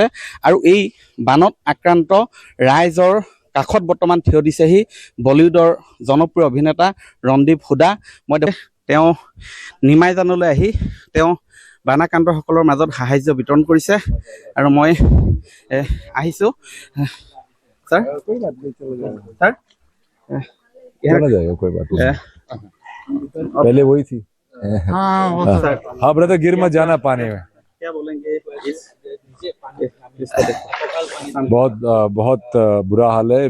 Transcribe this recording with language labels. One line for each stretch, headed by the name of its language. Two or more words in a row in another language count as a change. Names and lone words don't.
Assamese: আৰু এই বানত আক্ৰান্ত ৰাইজৰ কাষত বৰ্তমান থিয় দিছেহি বলিউডৰ জনপ্ৰিয় অভিনেতা ৰন্দীপ হুডা। মই তেওঁ নিমাইজানলৈ আহি তেওঁ বানাক্ৰান্তসকলৰ মাজত সাহায্য বিতৰণ কৰিছে। আৰু মই আহিছোঁ सर सर
Hindi: चला जाएगा कोई बात नहीं, पहले वही थी। हाँ ब्रदर, गिर मत जाना पानी में। क्या बोलेंगे बहुत बुरा हाल है।